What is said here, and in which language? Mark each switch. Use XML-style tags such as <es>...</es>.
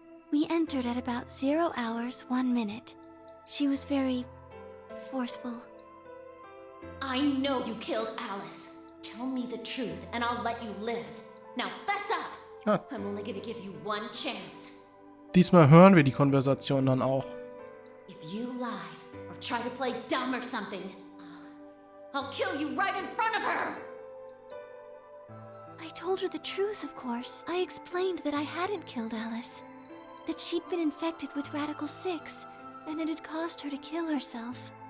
<en>We entered at about 0 hours, 1 minute. She was very forceful. I know you killed Alice. Tell me the truth and I'll let you live. Now fess up! Ah. I'm only gonna give you one chance.</en> <de>Diesmal hören wir die Konversation dann auch.</de> <en>If you lie or try to play dumb or something, I'll kill you right in front of her! I told her the truth, of course. I explained that I hadn't killed Alice. That she'd been infected with Radical 6, and it had caused her to kill herself.</en>